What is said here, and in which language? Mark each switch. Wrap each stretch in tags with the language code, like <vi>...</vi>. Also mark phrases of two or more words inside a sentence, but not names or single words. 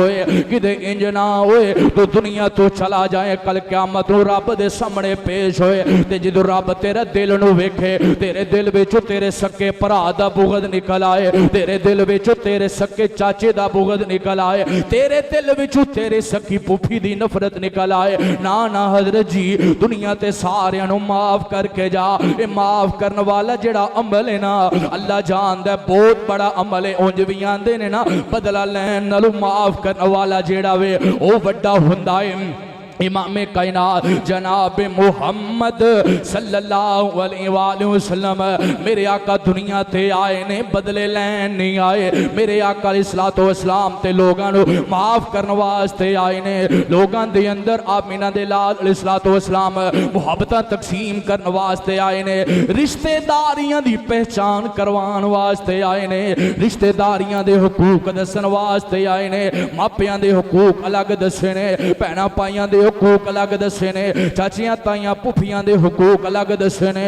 <pa>ਕਿਤੇ ਇੰਜ ਨਾ ਹੋਏ ਤੋ ਦੁਨੀਆ ਤੋ ਚਲਾ ਜਾਏ, ਕੱਲ੍ਹ ਕਿਆਮਤ ਨੂੰ ਰੱਬ ਦੇ ਸਾਹਮਣੇ ਪੇਸ਼ ਹੋਏ ਤੇ ਜਦੋਂ ਰੱਬ ਤੇਰੇ ਦਿਲ ਨੂੰ ਵੇਖੇ, ਤੇਰੇ ਦਿਲ ਵਿਚੋਂ ਤੇਰੇ ਸਕੇ ਭਰਾ ਦਾ ਬੁਗ਼ਜ਼ ਨਿਕਲ ਆਏ, ਤੇਰੇ ਦਿਲ ਵਿਚੋਂ ਤੇਰੇ ਸਕੇ ਚਾਚੇ ਦਾ ਬੁਗ਼ਜ਼ ਨਿਕਲ ਆਏ, ਤੇਰੇ ਦਿਲ ਵਿਚੋਂ ਤੇਰੇ ਸਕੀ ਫੁੱਫੀ ਦੀ ਨਫ਼ਰਤ ਨਿਕਲ ਆਏ, ਨਾ ਨਾ ਹਜ਼ਰਤ ਜੀ ਦੁਨੀਆ ਤੇ ਸਾਰੀਆਂ ਨੂੰ ਮਾਫ਼ ਕਰਕੇ ਜਾ। ਯੇ ਮਾਫ਼ ਕਰਨੇ ਵਾਲਾ ਜਿਹੜਾ ਅਮਲ ਹੈ ਨਾ ਅੱਲਾਹ ਜਾਣਦਾ ਹੈ ਬਹੁਤ ਵੱਡਾ ਅਮਲ ਹੈ। ਉਂਜ ਭੀ ਆਂਦੇ ਨੇ ਨਾ ਬਦਲਾ ਲੈਣ ਨਾਲੋਂ ਮਾਫ਼ ਕਰਨੇ ਵਾਲਾ ਜਿਹੜਾ ਵੇ ਓ ਵੱਡਾ ਹੁੰਦਾ ਹੈ। ਇਮਾਮ ਕਾਇਨਾਤ ਜਨਾਬ ਮੁਹੰਮਦ</pa> <ar>صلى الله عليه وسلم</ar> <pa>ਮੇਰੇ ਆਕਾ ਦੁਨੀਆ ਤੇ ਆਏ ਨੇ ਬਦਲੇ ਲੈਣ ਨਹੀਂ ਆਏ, ਮੇਰੇ ਆਕਾ</pa> <ar>عليه الصلاة والسلام</ar> <pa>ਤੇ ਲੋਕਾਂ ਨੂੰ ਮਾਫ਼ ਕਰਨੇ ਵਾਸਤੇ ਆਏ ਨੇ। ਲੋਕਾਂ ਦੇ ਅੰਦਰ ਆਮਿਨਾ ਦੇ ਲਾਲ</pa> <ar>عليه الصلاة والسلام</ar> <pa>ਮੁਹੱਬਤਾਂ ਤਕਸੀਮ ਕਰਨੇ ਵਾਸਤੇ ਆਏ ਨੇ, ਰਿਸ਼ਤੇਦਾਰੀਆਂ ਦੀ ਪਹਿਚਾਣ ਕਰਵਾਣ ਵਾਸਤੇ ਆਏ ਨੇ, ਰਿਸ਼ਤੇਦਾਰੀਆਂ ਦੇ ਹੁਕੂਕ ਦੱਸਣ ਵਾਸਤੇ ਆਏ ਨੇ, ਮਾਪਿਆਂ ਦੇ ਹੁਕੂਕ ਅਲੱਗ ਦੱਸੇ ਨੇ, ਭੈਣਾਂ ਭਾਈਆਂ ਦੇ ਹੁਕੂਕ ਅਲੱਗ ਦੱਸੇ ਨੇ, ਚਾਚੀਆਂ ਤਾਈਆਂ ਫੁੱਫੀਆਂ ਦੇ ਹੁਕੂਕ ਅਲੱਗ ਦੱਸੇ ਨੇ।</pa>